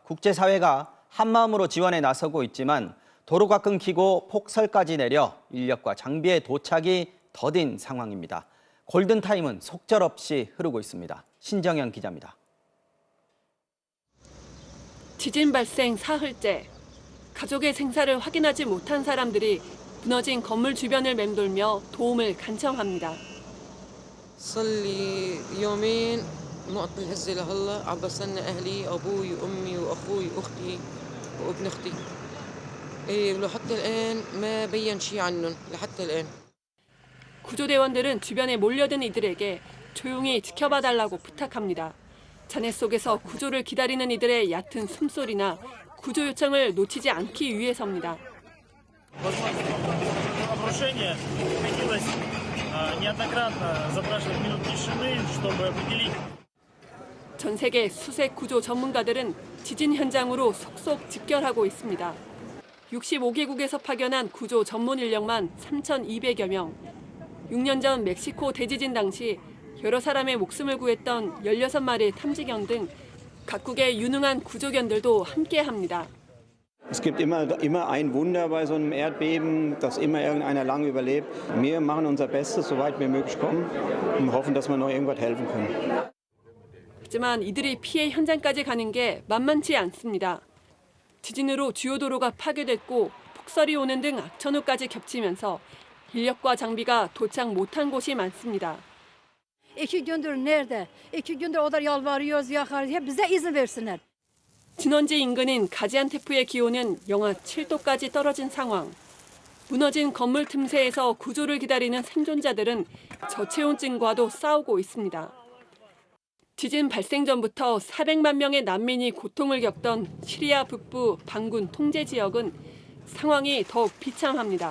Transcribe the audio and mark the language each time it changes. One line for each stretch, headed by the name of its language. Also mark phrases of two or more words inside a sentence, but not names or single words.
Korean: 국제사회가 한마음으로 지원에 나서고 있지만 도로가 끊기고 폭설까지 내려 인력과 장비의 도착이 더딘 상황입니다. 골든타임은 속절없이 흐르고 있습니다. 신정현 기자입니다. 지진 발생 사흘째. 가족의 생사를 확인하지 못한 사람들이 무너진 건물 주변을 맴돌며 도움을 간청합니다.
Arabic: صار لي يومين نقطة الهزة لهلا عم بستنى أهلي أبوي وأمي وأخوي وأختي وابن أختي. إيه ولحتى الآن ما بين شيء عنهم لحتى الآن.
Korean: 구조대원들은 주변에 몰려든 이들에게 조용히 지켜봐 달라고 부탁합니다. 잔해 속에서 구조를 기다리는 이들의 얕은 숨소리나 구조 요청을 놓치지 않기 위해서입니다. 전 세계 수색 구조 전문가들은 지진 현장으로 속속 집결하고 있습니다. 65개국에서 파견한 구조 전문 인력만 3,200여 명. 6년 전 멕시코 대지진 당시 여러 사람의 목숨을 구했던 16마리의 탐지견 등 각국의 유능한 구조견들도 함께합니다.
German: Es gibt immer ein Wunder bei so einem Erdbeben, dass immer irgendeiner lang überlebt. Wir machen unser Bestes, soweit wir möglich kommen und hoffen, dass wir noch irgendwas helfen können.
Korean: 하지만 이들이 피해 현장까지 가는 게 만만치 않습니다. 지진으로 주요 도로가 파괴됐고 폭설이 오는 등 악천후까지 겹치면서 인력과 장비가 도착 못한 곳이 많습니다.
Turkish: İki gündür nerede? 2 gündür o da yalvarıyoruz, yakarız. Hep bize izin versinler.
Korean: 진원지 인근인 가지안테프의 기온은 영하 7도까지 떨어진 상황. 무너진 건물 틈새에서 구조를 기다리는 생존자들은 저체온증과도 싸우고 있습니다. 지진 발생 전부터 400만 명의 난민이 고통을 겪던 시리아 북부 반군 통제 지역은 상황이 더욱 비참합니다.